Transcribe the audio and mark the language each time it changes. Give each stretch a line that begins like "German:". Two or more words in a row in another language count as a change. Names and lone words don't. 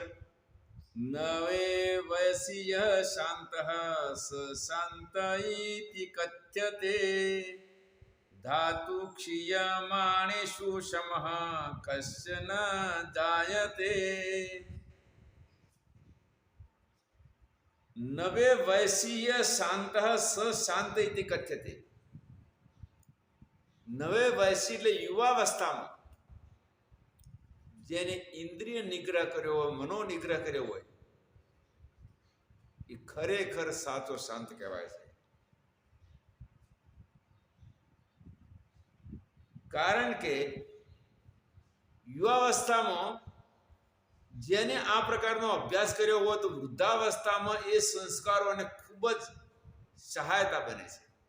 Sanskrit: नवे वयसी शांत स शांत इति कथ्यते धातु क्षीयमाणेषु शमः कश्चन जायते। नवे वयसीय शांत स शांत इति कथ्यते। नवे वयसी
Gujarati: એટલે યુવાવસ્થામાં જેને ઇન્દ્રિય નિગ્રહ કર્યો હોય, મનો નિગ્રહ કર્યો હોય, એ ખરેખર સાચો શાંત કહેવાય છે. કારણ કે યુવાવસ્થામાં જેને આ પ્રકારનો અભ્યાસ કર્યો હોય તો વૃદ્ધાવસ્થામાં એ સંસ્કારોને ખૂબ જ સહાયતા બને છે.